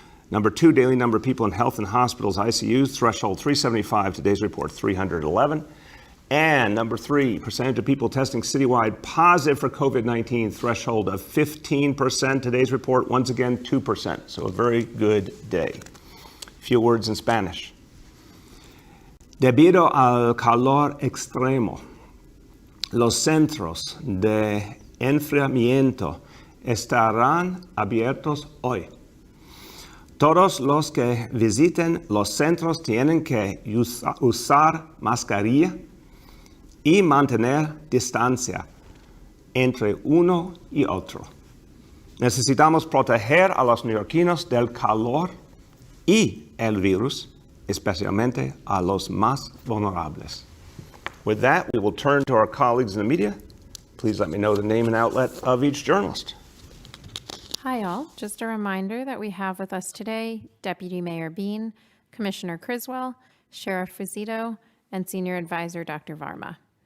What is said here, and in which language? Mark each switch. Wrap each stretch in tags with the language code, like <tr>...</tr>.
<en>Number two, daily number of people in health and hospitals, ICUs, threshold 375. Today's report, 311. And number three, percentage of people testing citywide positive for COVID-19, threshold of 15%. Today's report, once again, 2%. So a very good day. A few words in Spanish.</en> <es>Debido al calor extremo, los centros de enfriamiento estarán abiertos hoy. Todos los que visiten los centros tienen que usar mascarilla y mantener distancia entre uno y otro. Necesitamos proteger a los neoyorquinos del calor y el virus, especialmente a los más vulnerables.</es> <en>With that, we will turn to our colleagues in the media. Please let me know the name and outlet of each journalist. Hi all, just a reminder that we have with us today Deputy Mayor Bean, Commissioner Criswell, Sheriff Frizito, and Senior Advisor Dr. Varma.</en>